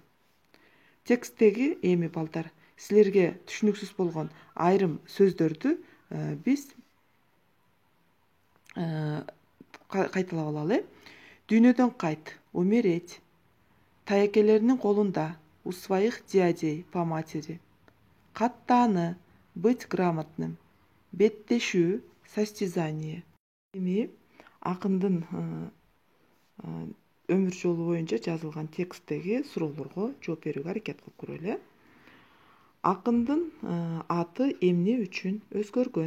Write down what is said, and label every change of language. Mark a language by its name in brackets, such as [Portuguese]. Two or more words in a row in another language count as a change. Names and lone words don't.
[Kyrgyz] Тексттеги эми балдар, силерге түшүнүксүз болгон айрым сөздөрдү биз кайталап алалы. Дүйнөдөн кайт, умереть. Тайкелеринин колунда, [Russian] у своих дядей по матери. [Kyrgyz] Каттааны, [Russian] быть грамотным. [Kyrgyz] Беттешүү, состязание. Эми акындын өмүр жолу боюнча жазылган тексттеги суроолорго жооп берүүгө аракет кылып көрөлү. Акындын аты эмне үчүн өзгөргөн?